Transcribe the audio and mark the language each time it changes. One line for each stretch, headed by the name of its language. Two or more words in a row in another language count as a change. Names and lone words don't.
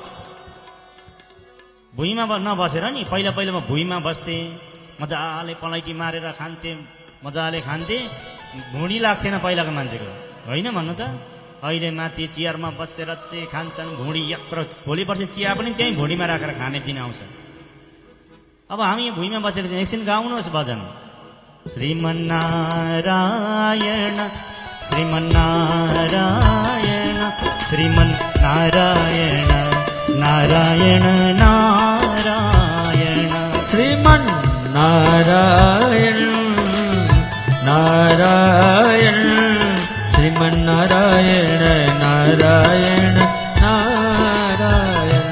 Nepali: भुइँमा नबसेर नि, पहिला म भुइँमा बस्थेँ, मजाले पलैटी मारेर खान्थेँ, मजाले खान्थेँ, भुँडी लाग्थेन पहिलाको मान्छेको, होइन भन्नु त? अहिले माथि चियरमा बसेर चाहिँ खान्छन्, भुँडी यत्रो। भोलि पर्सि चिया पनि त्यहीँ भुँडीमा राखेर खाने दिन आउँछ। अब हामी यहाँ भुइँमा बसेको छौँ, एकछिन गाउनुहोस् भजन। श्रीमन्नारायण श्रीमन्नारायण श्रीमन्नारायण नारायण नारायण श्रीमन्नारायण नारायण श्रीमन्नारायण नारायण नारायण